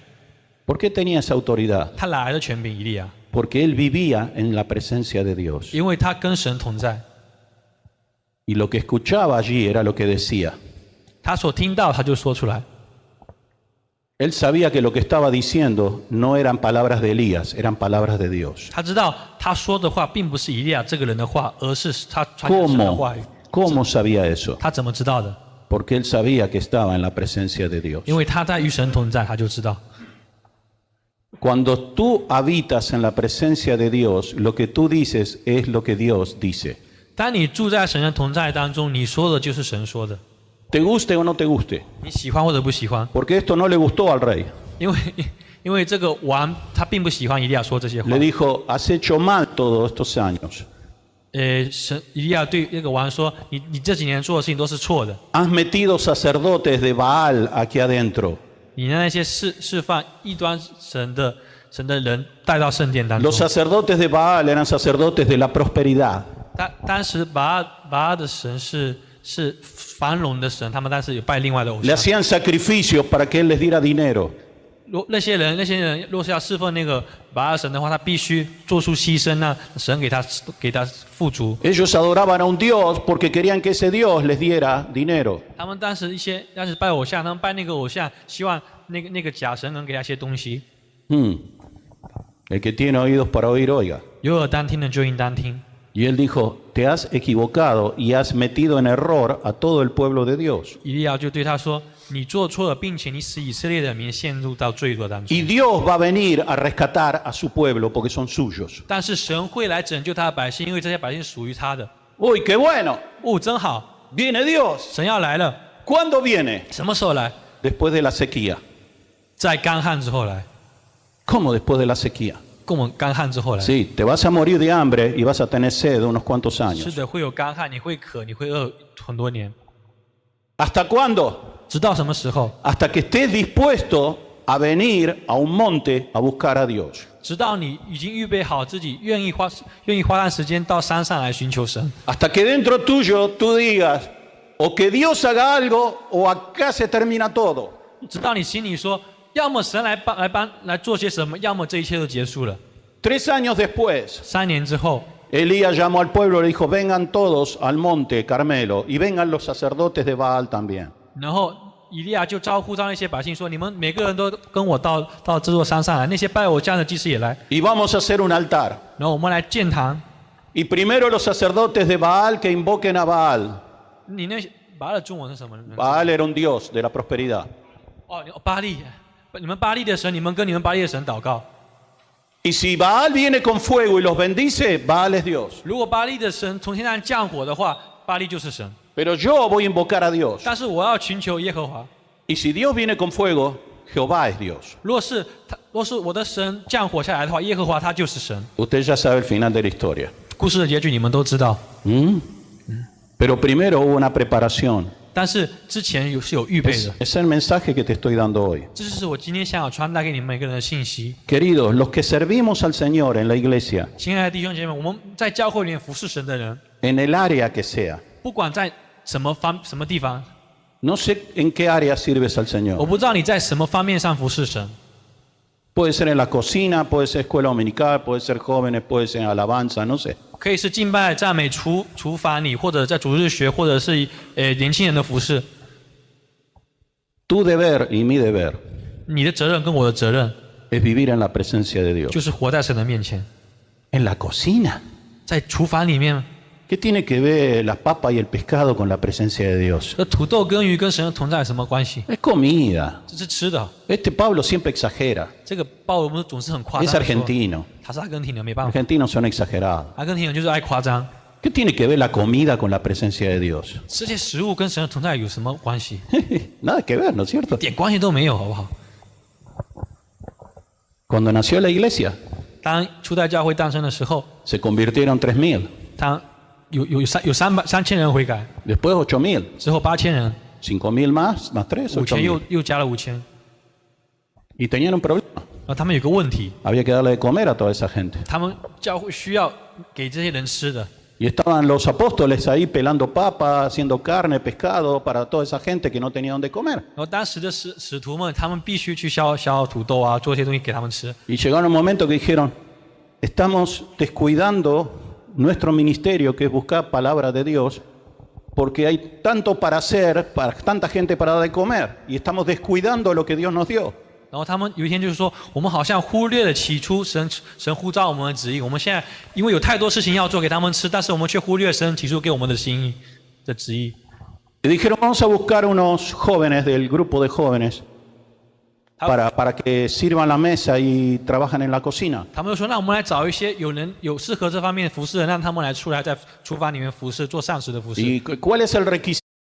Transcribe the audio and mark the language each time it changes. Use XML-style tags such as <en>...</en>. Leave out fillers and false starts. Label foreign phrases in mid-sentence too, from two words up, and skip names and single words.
<es>¿Por qué tenía esa autoridad?</es> <zh>他哪来的权柄？以利亚，</zh> <es>Porque él vivía en la presencia de Dios.</es> <zh>因为他跟神同在，</zh> <es>Y lo que escuchaba allí era lo que decía.</es> <zh>他所听到他就说出来。</zh> <es>Él sabía que lo que estaba diciendo no eran palabras de Elías, eran palabras de Dios.</es> <zh>他知道他说的话并不是以利亚这个人的话，而是他传讲神的话语。</zh> <es>¿Cómo sabía eso?</es> <zh>他怎么知道的？</zh> <es>Porque él sabía que estaba en la presencia de Dios.</es> <zh>因为他在与神同在，他就知道。</zh> <es>Cuando tú habitas en la presencia de Dios, lo que tú dices es lo que Dios dice.</es> <zh>当你住在神的同在当中，你说的就是神说的，</zh> <es>Te guste o no te guste.</es> <zh>你喜欢或者不喜欢，</zh> <es>Porque esto no le gustó al rey.</es> <zh>因为这个王他并不喜欢以利亚说这些话</zh> <es>Le。dijo, has hecho mal todos estos años.</es> <zh>以利亚对那个王说：“你这几年做的事情都是错的，</zh> <es>Has metido sacerdotes de Baal aquí adentro.</es> <zh>你让那些释放异端神的人带到圣殿当中。</zh> <es>Los sacerdotes de Baal eran sacerdotes de la prosperidad.</es> <zh>当时巴尔的神是繁荣的神，他们当时有拜另外的偶</zh> <es>Le</es> <zh>像。</zh> <es>hacían sacrificios para que él les diera dinero.</es> <zh>那些人若是要侍奉那个巴尔神的话，他必须做出牺牲，那神给他富足。</zh> <es>Ellos adoraban a un Dios porque querían que ese Dios les diera dinero.</es> <zh>他们当时拜偶像，他们拜那个偶像，希望那个假神能给他一些东西。</zh> <es>El que tiene oídos para oír, oiga.</es> <zh>有耳当听的就应当听。</zh> <es>Y él dijo, te has equivocado y has metido en error a todo el pueblo de Dios.</es> <zh>以利亚就对他说：“你做错了，并且你使以色列的民陷入到罪恶当中。</zh> <es>Y Dios va a venir a rescatar a su pueblo porque son suyos.</es> <zh>但是神会来拯救他的百姓，因为这些百姓属于他的。</zh> <es>Uy, qué bueno.</es> <zh>哦，真好，</zh> <es>Viene Dios.</es> <zh>神要来了。</zh> <es>¿Cuándo viene?</es> <zh>什么时候来？</zh> <es>Después de la sequía.</es> <zh>在干旱之后来。</zh> <es>¿Cómo después de la sequía?</es> <zh>跟我们干旱之后来。</zh> <es>Sí, te vas a morir de hambre y vas a tener sed unos cuantos</es> <zh>是</zh> <es>años.</es> <zh>的，会有干旱，你会渴，你会饿很多年。</zh> <es>¿Hasta cuándo?</es> <zh>直到什么时候？</zh> <es>Hasta que estés dispuesto a venir a un monte a buscar a Dios.</es> <zh>直到你已经预备好自己，愿意花段时间到山上来寻求神。</zh> <es>Hasta que dentro tuyo tú digas, o que Dios haga algo o acá se termina todo.</es> <zh>直到你心里说，要么神来做些什么，要么这一切都结束了。</zh> <es>3 años después,</es> <zh>3 年之后，</zh> <es>Elías llamó al pueblo y le dijo, vengan todos al monte Carmelo y vengan los sacerdotes de Baal también.</es> <zh>然后以利亚就招呼那些百姓说：“你们每个人都跟我到这座山上来，那些拜偶像的祭司也来，</zh> <es>Y vamos a hacer un altar.</es> <zh>然后我们来建堂。</zh> <es>Y primero los sacerdotes de Baal que invoquen a Baal.</es> <zh>你那些巴的中文是什么？</zh> <es>Baal era un dios de la prosperidad.</es> <zh>哦，巴利，你们巴利的神，你们跟你们巴利的神祷告。</zh> <es>Y si Baal viene con fuego y los bendice, Baal es Dios.</es> <zh>如果巴利的神从天上降火的话，巴利就是神。</zh> <es>Pero yo voy a invocar a Dios.</es> <zh>但是我要寻求耶和华。</zh> <es>Y si Dios viene con fuego, Jehová es Dios.</es> <zh>若是我的神降火下来的话，耶和华他就是神。</zh> <es>Usted ya sabe el final de la historia.</es> <zh>故事的结局你们都知道。</zh> <es>Pero primero hubo una preparación.</es> <zh>但是之前是有预备的。</zh> <es>Es el mensaje que te estoy dando hoy.</es> <zh>这就是我今天想要传达给你们每个人的信息。</zh> <es>Queridos, los que servimos al Señor en la iglesia,</es> <zh>亲爱的弟兄姐妹，我们在教会里面服侍神的人，</zh> <es>en el área que sea,</es> <zh>不管在什么地方，</zh> <es>no sé en qué área sirves al</es> <zh>我</zh> <es>Señor,</es> <zh>不知道你在什么方面上服侍神，</zh> <es>Puede ser en la cocina, puede ser escuela dominical, puede ser jóvenes, puede ser alabanza, no sé.</es> <zh>可以是敬拜、赞美、厨房里，或者在主日学，或者是年轻人的服饰。</zh> <es>Tu deber y mi deber</es> <zh>你的责任跟我的责任，</zh> <es>es vivir en la presencia de Dios.</es> <zh>就是活在神的面前，</zh> <es>En la cocina.</es> <zh>在厨房里面，</zh> <es>¿Qué tiene que ver la papa y el pescado con la presencia de Dios?</es> <zh>这土豆跟鱼跟神的同在有什么关系？</zh> <es>Es comida.</es> <zh>这是吃的。</zh> <es>Este Pablo siempre exagera.</es> <zh>这个鲍罗姆总是很夸</zh> <es>Es</es> <zh>张地说。</zh> <es>argentino.</es> <zh>他是阿根廷人，没办法，</zh> <es>Argentinos son exagerados.</es> <zh>阿根廷人就是爱夸张。</zh> <es>¿Qué tiene que ver la comida con la presencia de Dios?</es> <zh>这些食物跟神的同在有什么关系？</zh> <es>Nada que ver, ¿no es cierto?</es> <zh>一点关系都没有，好不好？</zh> <es>Cuando nació la iglesia,</es> <zh>当初代教会诞生的时候，</zh> <es>se convirtieron 3.000,</es> <zh>他有3000人悔改，</zh> <es>después 8.000,</es> <zh>之后8000人，</zh> <es>5.000 más 3,</es> <zh>5000</zh> <es>8.000.</es> <zh>又加了5000。</zh> <es>Y tenían un problema.</es> <zh>然后他们有个问题，</zh> <es>Había que darle de comer a toda esa gente.</es> <zh>他们教会需要给这些人吃的。</zh> <es>Y estaban los apóstoles ahí pelando papa, haciendo carne, pescado para toda esa gente que no tenía donde comer.</es> <zh>然后当时的使徒们，他们必须去削土豆啊，做一些东西给他们吃。</zh> <es>Y llegaron un momento que dijeron, estamos descuidando nuestro ministerio, que es buscar palabra de Dios, porque hay tanto para hacer, para tanta gente para dar de comer, y estamos descuidando lo que Dios nos dio.</es> <zh>然后他们有一天就是说，我们好像忽略了起初神呼召我们的旨意。我们现在因为有太多事情要做给他们吃，但是我们却忽略神起初给我们的心意的旨意。</zh> <es>Y dijeron, vamos a buscar unos jóvenes del grupo de jóvenes para que sirvan la mesa y trabajan en la cocina.</es> <zh>他们就说，那我们来找一些有适合这方面服侍的人，让他们来出来在厨房里面服侍，做膳食的服侍。</zh> <es>¿Y cuál es el requisito</es>